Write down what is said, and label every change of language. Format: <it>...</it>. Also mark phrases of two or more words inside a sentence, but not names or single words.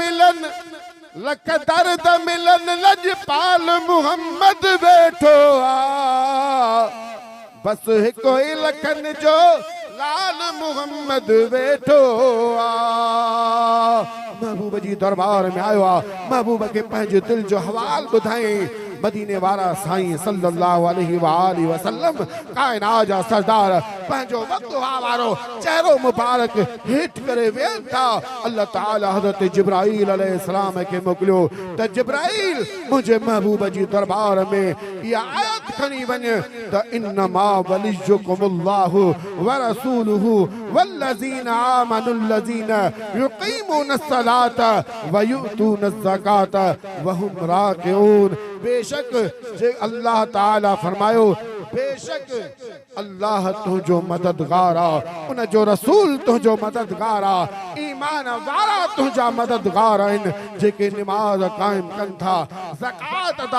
<sd>मिलन लजपाल मुहम्मद वेठो आ बस हिको ई लखन जो लाल मुहम्मद वेठो आ महबूब जी दरबार में आयो आ महबूब के पंहिंजे दिल जो हवाल ॿुधाई मदीने वारा साईं</sd> <ar>صلى الله عليه وسلم</ar> <sd>कायनात जा सरदार पंहिंजो वक्त वारो चेहरो मुबारक हेठ करे वेन था अल्लाह ताला हज़रत जिब्राइल अलैहिस्सलाम के मोकिलियो त जिब्राइल मुझे महबूब जी दरबार में ये आयत खणी वञ त</sd> <ar>إنما وليكم الله ورسوله والذين آمنوا الذين يقيمون الصلاة ويؤتون الزكاة وهم راكعون</ar> <sd>बेशक जे अल्लाह ताला फरमायो बेशक अल्लाह तुझो मददगार आ उन जो रसूल तुझो मददगार आ ईमान वारा तुझा मददगार आहिनि जेके निमाज़ कायम कनि था ज़कात अदा</sd>